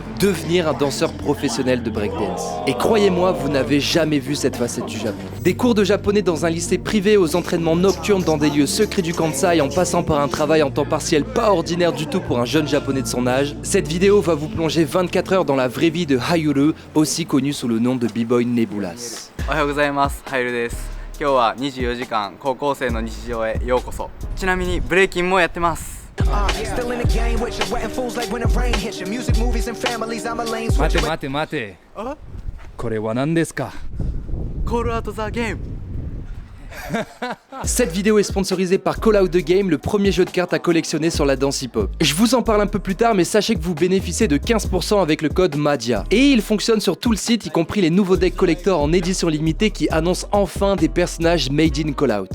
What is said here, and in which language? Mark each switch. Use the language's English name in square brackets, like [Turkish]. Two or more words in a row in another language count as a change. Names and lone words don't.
[French] Devenir un danseur professionnel de breakdance. Et croyez-moi, vous n'avez jamais vu cette facette du Japon. Des cours de japonais dans un lycée privé aux entraînements nocturnes dans des lieux secrets du Kansai en passant par un travail en temps partiel pas ordinaire du tout pour un jeune japonais de son âge, cette vidéo va vous plonger 24 heures dans la vraie vie de Hayuru, aussi connu sous le nom de B-Boy Nebulas. [Japanese] おはようございます。ハイルです。今日は24時間高校生の日常へようこそ。ちなみにブレイキンもやってます。待て待て待て。これは何ですか？コールアウトザゲーム。 [French] Cette vidéo est sponsorisée par Call Out the Game, le premier jeu de cartes à collectionner sur la danse hip-hop. Je vous en parle un peu plus tard, mais sachez que vous bénéficiez de 15% avec le code MADIA. Et il fonctionne sur tout le site, y compris les nouveaux decks collector en édition limitée qui annoncent enfin des personnages [English] made in [French] Call Out.